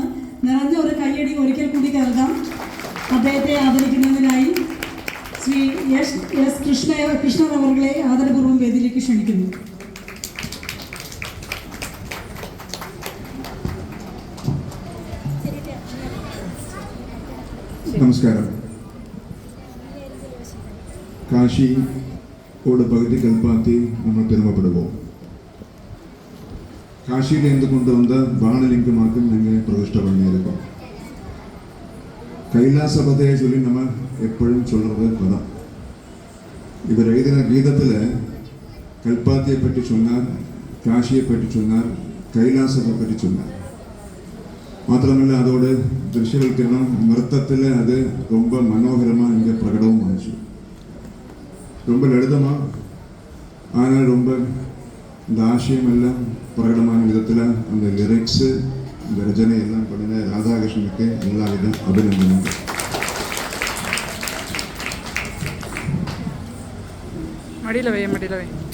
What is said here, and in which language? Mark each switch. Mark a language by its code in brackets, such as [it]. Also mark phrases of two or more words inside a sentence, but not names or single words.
[ml] നിറഞ്ഞ ഒരു കയ്യടി ഒരിക്കൽ കൂടി നൽകാം. അദ്ദേഹത്തെ ആദരിക്കുന്നതിനായി ശ്രീ എസ് കൃഷ്ണൻ അവർകളെ ആദരപൂർവ്വം വേദിയിലേക്ക് ക്ഷണിക്കുന്നു. നമസ്കാരം. [ta] காஷியோட பகுதி கல்பாத்தி நம்ம பெருமைப்படுவோம். காஷியிலேருந்து கொண்டு வந்த பானலிங்கமாக்கும் நாங்கள் பிரதிஷ்டை பண்ணியிருக்கோம். கைலாசபதையை சொல்லி நம்ம எப்பொழுதும் சொல்கிறது பதம். இவர் எழுதின கீதத்தில் கல்பாத்தியை பற்றி சொன்னார், காஷியை பற்றி சொன்னார், கைலாசத்தை பற்றி சொன்னார். [ml] മാത്രമല്ല അതോട് ദൃശ്യവൽക്കരണം നൃത്തത്തിൽ അത് [ta] ரொம்ப மனோகரமாக இங்கே பிரகடமும் ஆச்சு. ரொம்ப லலிதமாக ஆனால் ரொம்ப இந்த ஆശയமெல்லாம் பிரகடமான விதத்தில் அந்த லிரிக்ஸு இந்த ரச்சனை எல்லாம் பண்ணின ராதாகிருஷ்ணனுக்கு எல்லாவித அபிநந்தனங்கள். மடியில் வை.